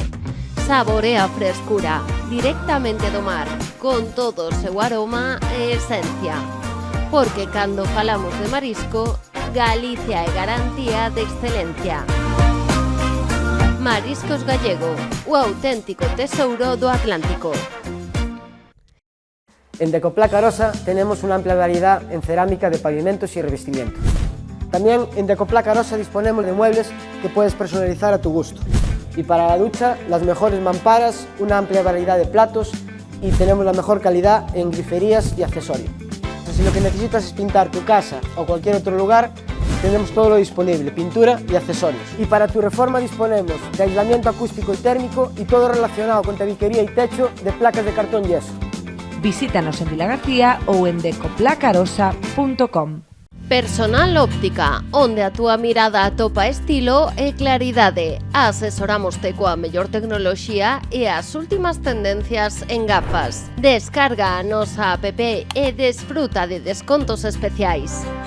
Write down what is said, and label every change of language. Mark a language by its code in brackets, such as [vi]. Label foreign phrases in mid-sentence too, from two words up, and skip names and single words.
[gl] Saborea a frescura, directamente do mar, con todo o seu aroma e esencia. Porque cando falamos de marisco, Galicia é garantía de excelencia. Mariscos Gallego, o auténtico tesouro do Atlántico. [es] En Decoplaca Arosa tenemos una amplia variedad en cerámica de pavimentos y revestimientos. También en Decoplaca Arosa disponemos de muebles que puedes personalizar a tu gusto. Y para la ducha, las mejores mamparas, una amplia variedad de platos y tenemos la mejor calidad en griferías y accesorios. Si lo que necesitas es pintar tu casa o cualquier otro lugar, tenemos todo lo disponible, pintura y accesorios. Y para tu reforma disponemos de aislamiento acústico y térmico y todo relacionado con tabiquería y techo de placas de cartón yeso. Visítanos en Vilagarcía ou en decoplacarosa.com. [gl] Personal Óptica, onde a túa mirada atopa estilo e claridade. Asesoramoste coa mellor tecnoloxía e as últimas tendencias en gafas. Descarga a nosa app e desfruta de descontos especiais.